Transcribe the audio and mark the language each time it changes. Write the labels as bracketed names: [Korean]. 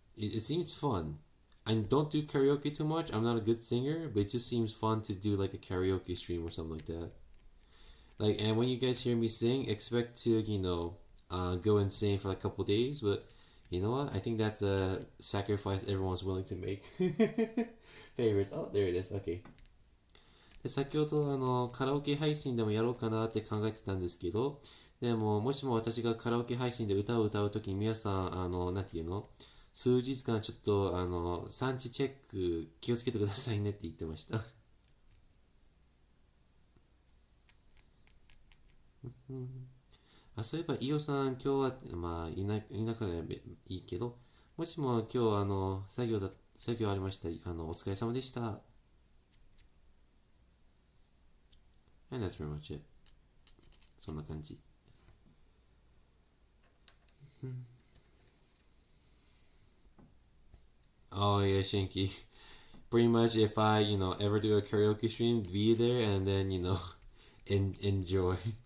[English] It seems fun. I don't do karaoke too much. I'm not a good singer, but it just seems fun to do like a karaoke stream or something like that. Like, and when you guys hear me sing, expect to go and sing for like a couple days, but you know what? I think that's a sacrifice everyone's willing to make. Favorites. Oh, there it is. Okay. [Japanese] で先ほどカラオケ配信でもやろうかなって考えてたんですけど、でももしも私がカラオケ配信で歌を歌うときに皆さんなんていうの数日間ちょっと産地チェック気をつけてくださいねって言ってました。そういえば、イオさん、今日は、まあ、いなからいいけど、もしも今日、作業ありました。お疲れ様でした。 [English] And that's pretty much it. [Japanese] そんな感じ。 [English] Oh, yeah, Shinky. Pretty much if I, ever do a karaoke stream, be there and then, enjoy.